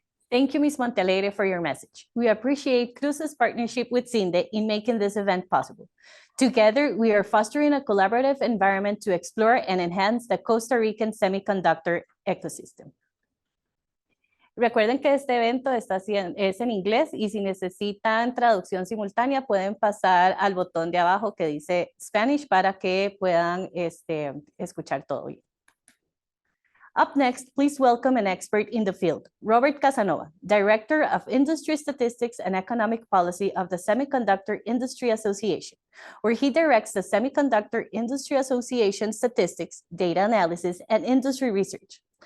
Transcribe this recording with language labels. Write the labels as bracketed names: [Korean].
[English] Thank you, Ms. Montalegre, for your message. We appreciate CRUSA's partnership with CINDE in making this event possible. Together, we are fostering a collaborative environment to explore and enhance the Costa Rican semiconductor ecosystem. [Spanish] Recuerden que este evento es en inglés y si necesitan traducción simultánea pueden pasar al botón de abajo que dice Spanish para que puedan escuchar todo bien. [English] Up next, please welcome an expert in the field, Robert Casanova, Director of Industry Statistics and Economic Policy of the Semiconductor Industry Association, where he directs the Semiconductor Industry Association statistics, data analysis, and industry research.